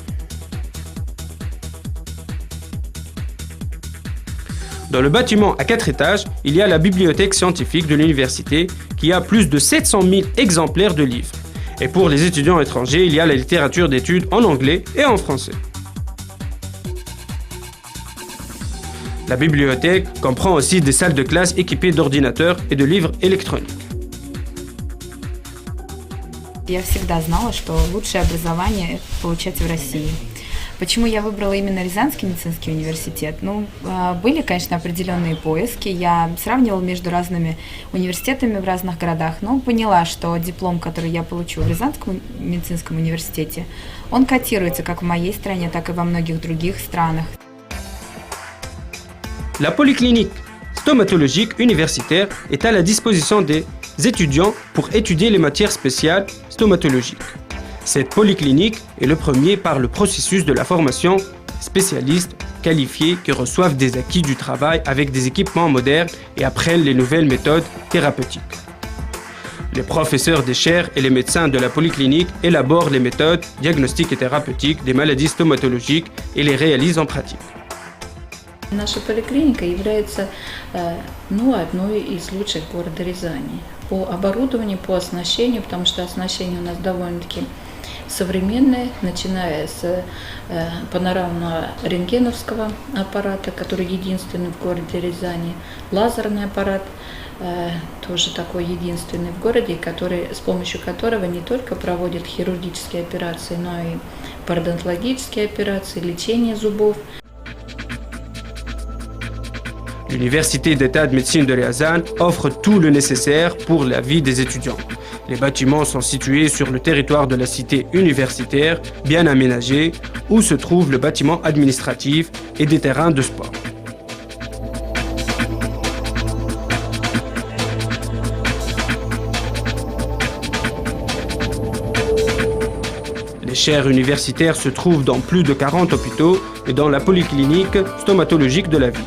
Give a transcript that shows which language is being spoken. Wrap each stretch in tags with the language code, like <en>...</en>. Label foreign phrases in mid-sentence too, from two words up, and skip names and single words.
<fr>Dans le bâtiment à 4 étages, il y a la bibliothèque scientifique de l'université qui a plus de 700 000 exemplaires de livres. Et pour les étudiants étrangers, il y a la littérature d'études en anglais et en français. La bibliothèque comprend aussi des salles de classe équipées d'ordinateurs et de livres électroniques.</fr> <ru>Я всегда знала, что лучшее образование получать в России. Почему я выбрала именно Рязанский медицинский университет? Были, конечно, определенные поиски. Я сравнивала между разными университетами в разных городах, но поняла, что диплом, который я получу в Рязанском медицинском университете, он котируется как в моей стране, так и во многих других странах.</ru> <fr>La polyclinique stomatologique universitaire est à la disposition des étudiants pour étudier les matières spéciales stomatologiques. Cette polyclinique est le premier par le processus de la formation spécialistes qualifiés qui reçoivent des acquis du travail avec des équipements modernes et apprennent les nouvelles méthodes thérapeutiques. Les professeurs des chaires et les médecins de la polyclinique élaborent les méthodes diagnostiques et thérapeutiques des maladies stomatologiques et les réalisent en pratique.</fr> <ru>Наша поликлиника является одной из лучших в городе Рязани по оборудованию, по оснащению, потому что оснащение у нас довольно-таки современное, начиная с панорамного рентгеновского аппарата, который единственный в городе Рязани, лазерный аппарат, тоже такой единственный в городе, с помощью которого не только проводят хирургические операции, но и пародонтологические операции, лечение зубов.</ru> <fr>L'Université d'État de médecine de Riazan offre tout le nécessaire pour la vie des étudiants. Les bâtiments sont situés sur le territoire de la cité universitaire, bien aménagé, où se trouve le bâtiment administratif et des terrains de sport. Les chaires universitaires se trouvent dans plus de 40 hôpitaux et dans la polyclinique stomatologique de la ville.</fr>